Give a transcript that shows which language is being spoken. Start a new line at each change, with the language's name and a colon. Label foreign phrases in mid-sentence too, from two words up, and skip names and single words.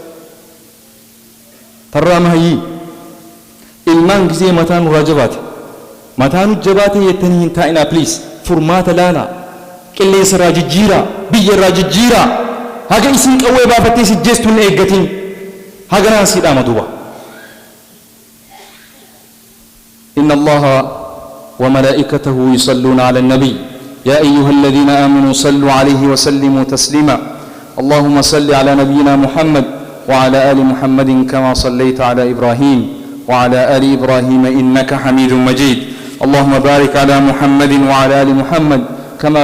Oromo: tarraa mahayyii ilmaan gisee mataan nurraa jabaate mataan jabaate yettanii hin taa'inaa pliis furmaata laalaa qilleensa irraa jijjiiraa biyya irraa jijjiiraa haga isin qawwee baafattee sijjeestuun eeggatiin haga naan siidhaama duuba
Arabic: إن الله وملائكته يصلون على النبي يا أيها الذين آمنوا صلوا عليه وسلموا تسليما اللهم صل على نبينا محمد وعلى آل محمد كما صليت على إبراهيم وعلى آل إبراهيم إنك حميد مجيد اللهم بارك على محمد وعلى آل محمد كما